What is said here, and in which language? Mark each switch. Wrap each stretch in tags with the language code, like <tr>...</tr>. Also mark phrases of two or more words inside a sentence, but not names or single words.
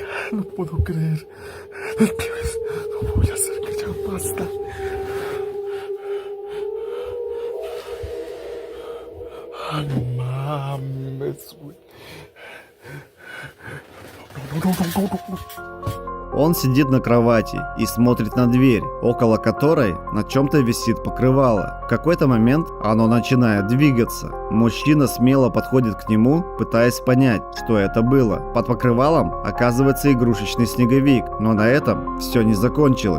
<es>No puedo creer. Plebes, no voy a hacer que ya basta. Ay, no mames, güey. No.</es> <ru>Он сидит на кровати и смотрит на дверь, около которой на чем-то висит покрывало. В какой-то момент оно начинает двигаться. Мужчина смело подходит к нему, пытаясь понять, что это было. Под покрывалом оказывается игрушечный снеговик, но на этом все не закончилось.</ru>